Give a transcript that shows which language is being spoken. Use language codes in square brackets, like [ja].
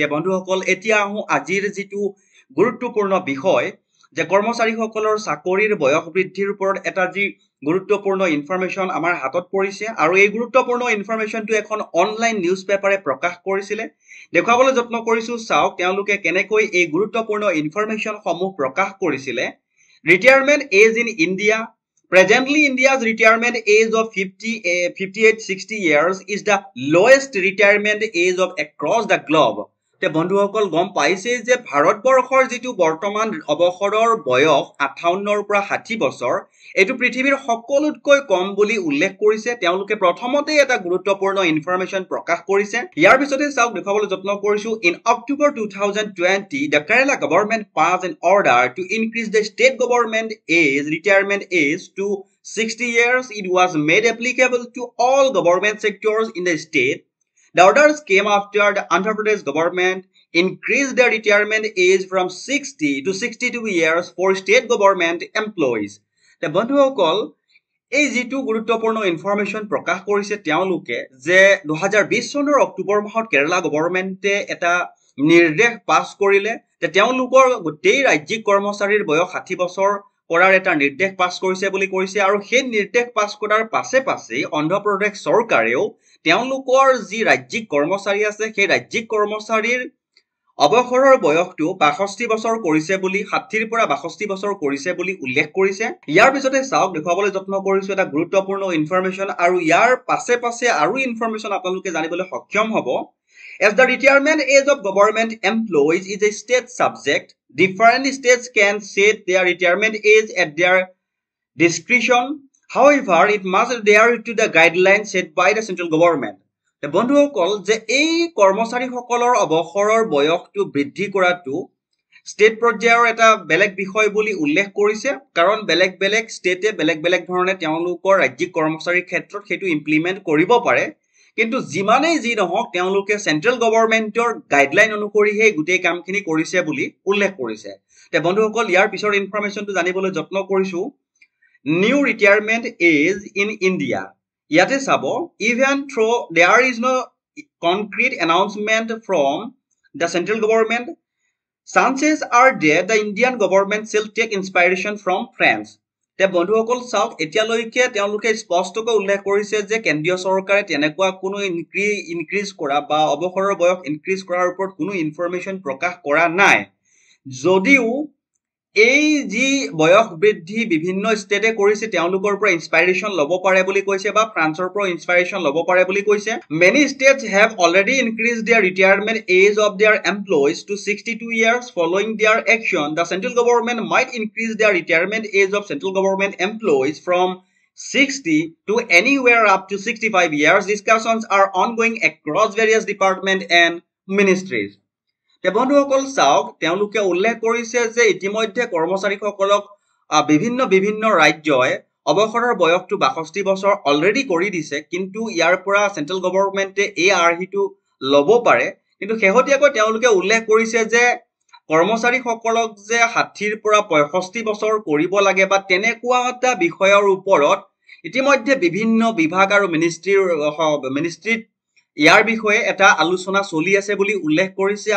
[as] এতিয়া বন্ধুসকল, এতিয়া আহোঁ আজিৰ যিটো গুৰুত্বপূৰ্ণ বিষয়, যে কৰ্মচাৰীসকলৰ চাকৰিৰ বয়স বৃদ্ধিৰ ওপৰত এটা যি গুৰুত্বপূৰ্ণ ইনফৰমেশ্যন আমাৰ হাতত পৰিছে, আৰু এই গুৰুত্বপূৰ্ণ ইনফৰমেশ্যনটো এখন অনলাইন নিউজ পেপাৰে প্ৰকাশ কৰিছিলে। দেখুৱাবলৈ যত্ন কৰিছো, চাওক তেওঁলোকে কেনেকৈ এই গুৰুত্বপূৰ্ণ ইনফৰমেশ্যনসমূহ প্ৰকাশ কৰিছিলে। [en] Retirement age in India. Presently, India's retirement age of 58-60 years is the lowest retirement age of across the globe. [as] তে বন্ধুসকল গম পাইছে যে ভাৰতবৰ্ষৰ যিটো বৰ্তমান অৱসৰৰ বয়স 58ৰ পৰা 60 বছৰ, এইটো পৃথিৱীৰ সকলোতকৈ কম বুলি উল্লেখ কৰিছে। তেওঁলোকে প্ৰথমতে এটা গুৰুত্বপূৰ্ণ ইনফৰমেশ্যন প্ৰকাশ কৰিছে। ইয়াৰ পিছতে চাওক, দেখুৱাবলৈ যত্ন কৰিছো। [en] In October 2020, the Kerala government passed an order to increase the state government retirement age to 60 years. It was made applicable to all government sectors in the state. The orders came after the Andhra Pradesh government increased their retirement age from 60 to 62 years for state government employees. [as] The বন্ধুসকল, এই যিটো গুৰুত্বপূৰ্ণ information প্ৰকাশ কৰিছে তেওঁলোকে, যে 2020 চনৰ অক্টোবৰ মাহত কেৰালা গভৰ্ণমেণ্টে এটা নিৰ্দেশ পাছ কৰিলে যে তেওঁলোকৰ গোটেই ৰাজ্যিক কৰ্মচাৰীৰ বয়স 60 বছৰ কৰাৰ এটা নিৰ্দেশ পাছ কৰিছে বুলি কৈছে। আৰু সেই নিৰ্দেশ পাছ কৰাৰ পাছে অন্ধ্ৰপ্ৰদেশ চৰকাৰেও তেওঁলোকৰ যি ৰাজ্যিক কৰ্মচাৰী আছে, সেই ৰাজ্যিক কৰ্মচাৰীৰ অৱসৰৰ বয়সটো 62 বছৰ কৰিছে বুলি, 60ৰ পৰা 62 বছৰ কৰিছে বুলি উল্লেখ কৰিছে। ইয়াৰ পিছতে চাওক, দেখুৱাবলৈ যত্ন কৰিছো এটা গুৰুত্বপূৰ্ণ ইনফৰমেশ্যন, আৰু ইয়াৰ পাছে আৰু ইনফৰমেশ্যন আপোনালোকে জানিবলৈ সক্ষম হ'ব। [en] As the retirement age of government employees is a state subject, different states can set their retirement age at their discretion. However, it must adhere to the guidelines set by the central government. [as] বন্ধুসকল, যে এই কৰ্মচাৰীসকলৰ অৱসৰৰ বয়সটো বৃদ্ধি কৰাটো state পৰ্যায়ৰ এটা বেলেগ বিষয় বুলি উল্লেখ কৰিছে, কাৰণ বেলেগ বেলেগ ষ্টেটে বেলেগ বেলেগ ধৰণে তেওঁলোকৰ ৰাজ্যিক কৰ্মচাৰীৰ ক্ষেত্ৰত সেইটো ইমপ্লিমেণ্ট কৰিব পাৰে। কিন্তু যিমানেই যি নহওক, তেওঁলোকে চেন্ট্ৰেল গভৰ্ণমেণ্টৰ গাইডলাইন অনুসৰি সেই গোটেই কামখিনি কৰিছে বুলি উল্লেখ কৰিছে। তে বন্ধুসকল, ইয়াৰ পিছৰ ইনফৰমেশ্যনটো জানিবলৈ যত্ন কৰিছো। [en] New retirement age in India. ইয়াতে চাব, even though there is no concrete announcement from the central government, chances are that the Indian government shall take inspiration from France. [as] তে বন্ধুসকল চাওক, এতিয়ালৈকে তেওঁলোকে স্পষ্টকৈ উল্লেখ কৰিছে যে কেন্দ্ৰীয় চৰকাৰে তেনেকুৱা কোনো ইনক্ৰিজ কৰা বা অৱসৰৰ বয়স ইনক্ৰিজ কৰাৰ ওপৰত কোনো ইনফৰমেশ্যন প্ৰকাশ কৰা নাই। যদিও এই যি বয়স বৃদ্ধি বিভিন্ন ষ্টেটে কৰিছে, তেওঁলোকৰ পৰা ইনস্পাইৰেশ্যন ল'ব পাৰে বুলি কৈছে, বা ফ্ৰান্সৰ পৰা ইনস্পাইৰেশ্যন ল'ব পাৰে বুলি কৈছে। [en] Many states have already increased their retirement age of their employees to 62 years. Following their action, the central government might increase their retirement age of central government employees from 60 to anywhere up to 65 years. Discussions are ongoing across various departments and ministries. [as] বন্ধুসকল চাওক, তেওঁলোকে উল্লেখ কৰিছে যে ইতিমধ্যে কৰ্মচাৰীসকলক বিভিন্ন ৰাজ্যই অৱসৰৰ বয়সটো 62 বছৰ অলৰেডি কৰি দিছে, কিন্তু ইয়াৰ পৰা চেন্ট্ৰেল গভৰ্ণমেণ্টে এই আৰ্হিটো ল'ব পাৰে। কিন্তু শেহতীয়াকৈ তেওঁলোকে উল্লেখ কৰিছে যে কৰ্মচাৰীসকলক যে 60ৰ পৰা 65 বছৰ কৰিব লাগে বা তেনেকুৱা এটা বিষয়ৰ ওপৰত ইতিমধ্যে বিভিন্ন বিভাগ আৰু মিনিষ্ট্ৰীত ইয়াৰ বিষয়ে এটা আলোচনা চলি আছে বুলি উল্লেখ কৰিছে।